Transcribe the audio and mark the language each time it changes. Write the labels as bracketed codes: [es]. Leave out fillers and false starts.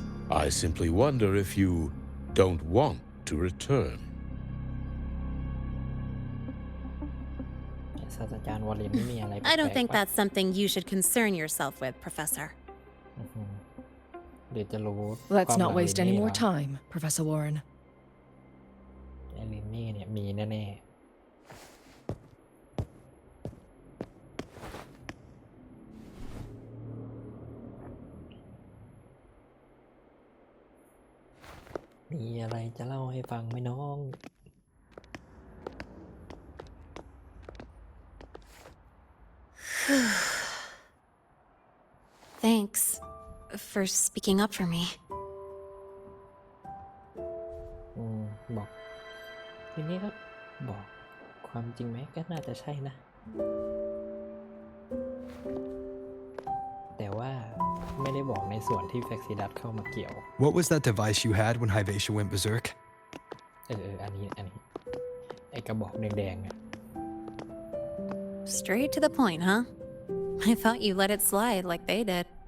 [en] I simply wonder if you don't want to return. I don't think that's something you should concern yourself with, Professor. [th] เดี๋ยวจะรู้ [en] Let's not waste any more time, Professor Warren. [th] ไอ้ลินนี่เนี่ยมีแน่ๆมีอะไรจะเล่าให้ฟังไหมน้อง [en] Thanks for speaking up for me. [th] บอกทีนี้ก็บอกความจริงไหมก็น่าจะใช่นะ แต่ว่าไม่ได้บอกในส่วนที่แฟกซิดัสเข้ามาเกี่ยว [en] What was that device you had when Hyvatia went berserk? [th] อันนี้ไอ้กระบอกแดงๆอ่ะ [en] Straight to the point, huh? I thought you let it slide like they did.